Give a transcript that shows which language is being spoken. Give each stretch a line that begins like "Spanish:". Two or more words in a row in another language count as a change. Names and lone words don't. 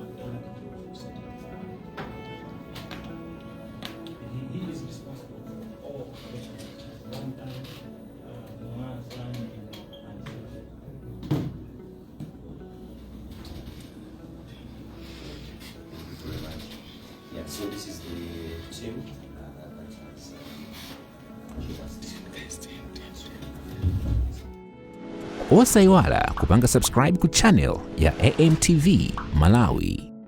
English: McDonald, he is responsible for all operations, one time, Mwanza, and Yeah, so this is the team that has given us this.
Nyanja: Osaiwala kupanga subscribe ku channel ya AMTV Malawi.